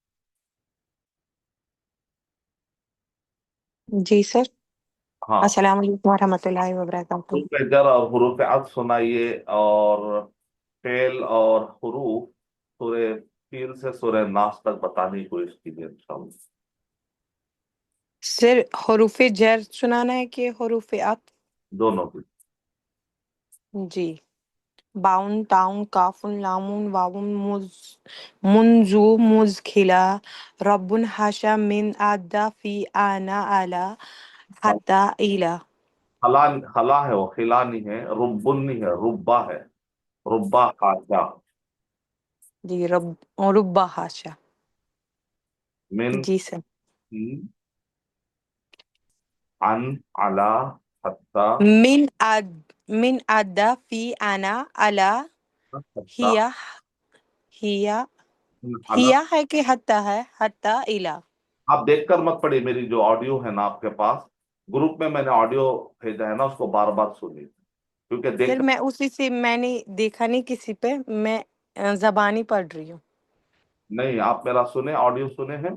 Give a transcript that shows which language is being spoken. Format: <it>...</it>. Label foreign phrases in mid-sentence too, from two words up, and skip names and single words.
<ur>جی سر، ہاں،</ur> <ar>السلام علیکم ورحمۃ اللہ وبرکاتہ۔</ar> <ur>حروف جر اور حروف عطف سنائیے، اور فعل اور حروف سورہ فیل سے سورہ ناس تک بتانے کی کوشش کیجیے انشاءاللہ۔ سر حروف جر سنانا ہے کہ حروف عطف? دونوں کی.</ur> <ar>जी। باء تاء كاف لام واو مذ منذ مذ خلا رب حاشا من عدا في عن على حتى إلى.</ar> <ur>خلا خلا ہے، وہ خلا نہیں ہے، ربٌّ نہیں ہے، ربّا ہے.</ur> <ar>ربّ حاشا जी ربّ ربّ حاشا. मिन</ar> <ur>جی سر.</ur> <ar>كي عن على حتى من عدا في عن على हत्ता हिया हिया अला।</ar> <ur>هیا ہے کہ حتیٰ ہے?</ur> <ar>حتى إلى.</ar> <ur>آپ دیکھ کر مت پڑھیے، میری جو آڈیو ہے نا آپ کے پاس، گروپ میں میں نے آڈیو بھیجا ہے نا، اس کو بار بار سنیے، کیونکہ सर देख میں اسی سے میں نے دیکھا نہیں کسی پہ، میں زبانی پڑھ رہی ہوں. نہیں، آپ میرا سنے، آڈیو سنے ہیں.</ur>